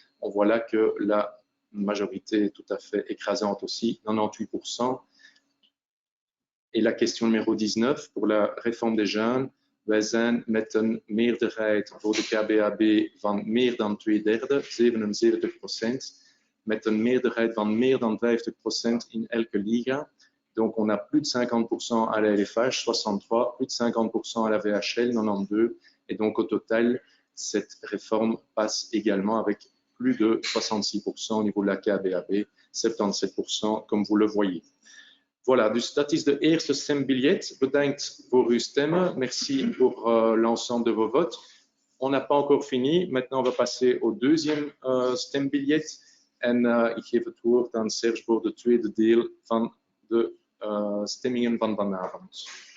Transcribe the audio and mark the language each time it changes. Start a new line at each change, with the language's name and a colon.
French: On voit là que la majorité est tout à fait écrasante aussi, 98%. Et la question numéro 19, pour la réforme des jeunes,
Dutch: wij zijn met een meerderheid voor de KBAB van meer dan 2/3, 77%, met een meerderheid van meer dan 50% in elke liga.
French: Donc on a plus de 50% à la LFH, 63, plus de 50% à la VHL, 92. Et donc au total, cette réforme passe également avec plus de 66% au niveau de la KBAB, 77% comme vous le voyez.
Dutch: Voilà, dus dat is de eerste stembiljet. Bedankt voor uw stemmen.
French: Merci pour l'ensemble de vos votes. On n'a pas encore fini. Maintenant, on va passer au deuxième stembiljet.
Dutch: En ik geef het woord aan Serge voor het tweede deel van de stemmingen van vanavond.